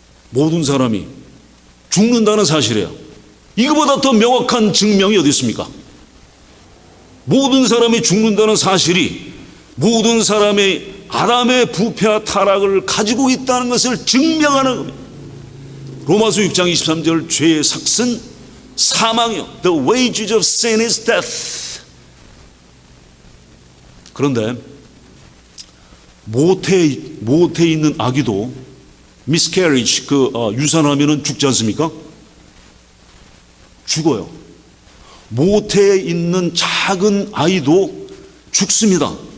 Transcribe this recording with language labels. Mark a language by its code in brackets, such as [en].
[ko] 모든 사람이 죽는다는 사실이에요. 이거보다 더 명확한 증명이 어디 있습니까? 모든 사람이 죽는다는 사실이 모든 사람의 아담의 부패와 타락을 가지고 있다는 것을 증명하는 겁니다. 로마서 6장 23절 죄의 삭은 사망이요. [en] The wages of sin is death. [ko] 그런데 모태에 있는 아기도 miscarriage 유산하면은 죽지 않습니까? 죽어요. 모태에 있는 작은 아이도 죽습니다.